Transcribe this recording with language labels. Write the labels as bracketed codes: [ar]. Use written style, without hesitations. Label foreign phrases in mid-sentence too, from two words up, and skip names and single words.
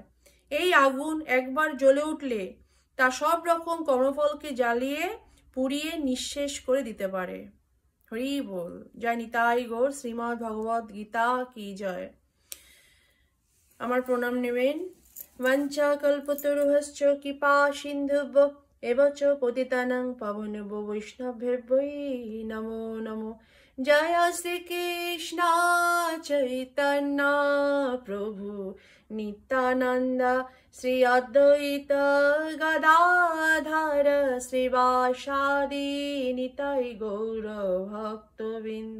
[bn] এই আগুন একবার জ্বলে উঠলে তা সব রকম কর্মফলকে জ্বালিয়ে পুড়িয়ে নিঃশেষ করে দিতে পারে। হরি বল। জয় নিতাই গৌর। শ্রীমদ্ ভগবদ গীতা কি জয়। আমার প্রণাম নেবেন। [sa] বঞ্চা কল্পতরুহশ্চ কৃপা সিন্ধুভ্য এব চ পতিতানাং পাবনেভ্য বৈষ্ণবেভ্যো নমো নমো। [bn] জয় শ্রীকৃষ্ণ চৈতন্য প্রভু নিত্যানন্দ শ্রী অদ্বৈত গদাধর শ্রীবাসাদি নিতাই গৌর ভক্তবৃন্দ।